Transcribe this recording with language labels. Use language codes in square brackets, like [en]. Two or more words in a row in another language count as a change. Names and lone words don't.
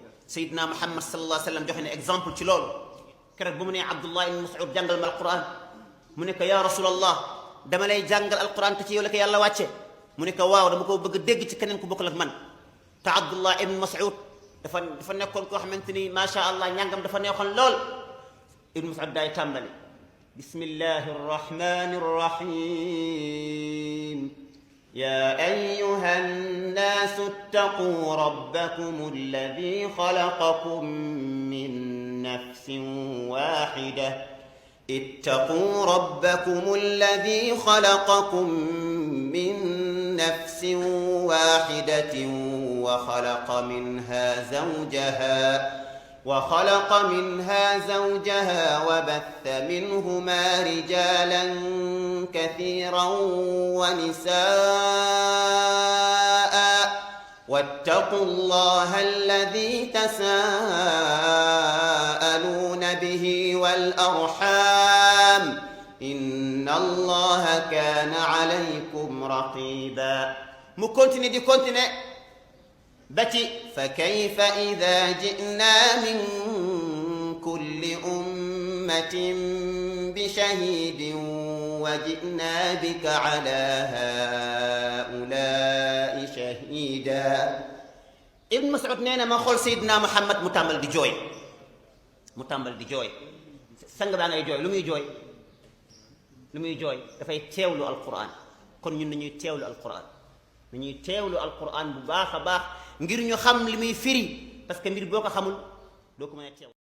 [wo] Seydina Muhammad [ar] صلى الله عليه وسلم [wo] joxe ne exemple ci loolu keroog bu mu nee Abdullah ibn Mas'ud jàngal ma alquran mu ne ko [ar] يا رسول الله [wo] dama lay jàngal alquran te ci yow la ko yàlla wàcce mu ne ko waaw dama ko bëgg dégg ci keneen ku bokkul ak man te Abdullah ibn Mas'ud dafa nekkoon koo xamante ni [ar] ما شاء الله [wo] ñàngam dafa neexoon lool ibn Mas'ud daay tàmbali [ar] بسم الله الرحمن الرحيم يا أيها الناس اتقوا ربكم الذي خلقكم من نفس واحدة اتقوا ربكم الذي خلقكم من نفس واحدة وخلق منها زوجها وبث منهما رجالا كثيرا ونساء واتقوا الله الذي تساءلون به والأرحام إن الله كان عليكم رقيبا [wo] mu continue di continuer ba ci [ar] فكيف إذا جئنا من كل أمة بشهيد وجئنا بك على هؤلاء شهيدا [wo] Ibn Mas'ud nee na ma xool Seydina Muhammad mu tàmbal di jooy sang baa ngay jooy lu muy jooy dafay teewlu alquran kon ñun nañuy teewlu alquran bu baax a baax ngir ñu xam li muy firi [fr] parce que [wo] mbir boo ko xamul doo ko mën a teew